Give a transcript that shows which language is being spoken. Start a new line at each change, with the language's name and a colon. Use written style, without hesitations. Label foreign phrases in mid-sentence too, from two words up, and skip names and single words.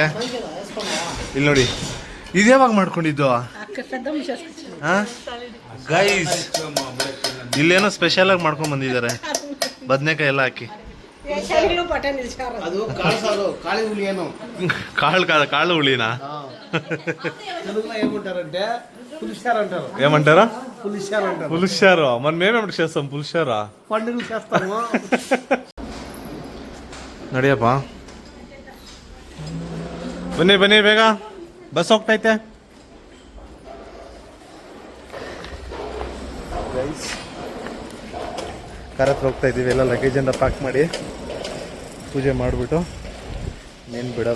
Kannada: ಇಲ್ಲಿ ನೋಡಿ, ಇದು ಯಾವಾಗ ಮಾಡ್ಕೊಂಡಿದ್ದು ಗೈಸ್? ಇಲ್ಲೇನೋ ಸ್ಪೆಷಲ್ ಆಗಿ ಮಾಡ್ಕೊಂಡ್ ಬಂದಿದ್ದಾರೆ, ಬದನೆಕಾಯಿ ಎಲ್ಲ ಹಾಕಿ. ಅದು ಕಾಳಿ ಹುಳಿ ಏನು ಕಾಳು ಹುಳಿನಾ?
Telugu: ఏమంటారంటే పులిశారు అంటారు. ఏమంటారా? పులిశారు అంటారు. పులిశారు మనం మేమేమిటి చేస్తాం పులిశారా? పండుగలు చేస్తాము.
Kannada: ನಡಿಯಪ್ಪ, ಬನ್ನಿ ಬನ್ನಿ ಬೇಗ, ಬಸ್ ಹೋಗ್ತೈತೆ. ಕಾರ್ ಹತ್ರ ಹೋಗ್ತಾ ಇದ್ದೀವಿ. ಎಲ್ಲ ಲಗೇಜನ್ನು ಪ್ಯಾಕ್ ಮಾಡಿ ಪೂಜೆ ಮಾಡಿಬಿಟ್ಟು ನೀನು ಬಿಡೋದೆ.